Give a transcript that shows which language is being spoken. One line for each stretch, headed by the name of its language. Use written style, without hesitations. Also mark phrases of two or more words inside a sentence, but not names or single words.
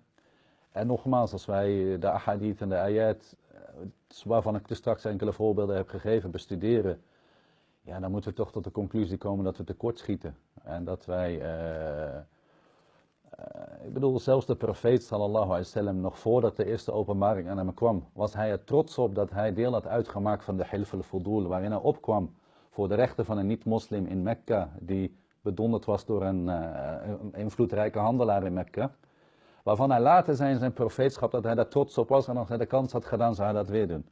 Dutch: En nogmaals, als wij de ahadith en de ayat, waarvan ik dus straks enkele voorbeelden heb gegeven, bestuderen, ja, dan moeten we toch tot de conclusie komen dat we tekortschieten. En dat wij, ik bedoel, zelfs de profeet
Arabic: صلى الله عليه وسلم,
Dutch: nog voordat de eerste openbaring aan hem kwam, was hij er trots op dat hij deel had uitgemaakt van de Hilf al-Fudul, waarin hij opkwam voor de rechten van een niet-moslim in Mekka, die bedonderd was door een invloedrijke handelaar in Mekka. Waarvan hij later zei in zijn profeetschap dat hij daar trots op was en als hij de kans had gedaan zou hij dat weer doen.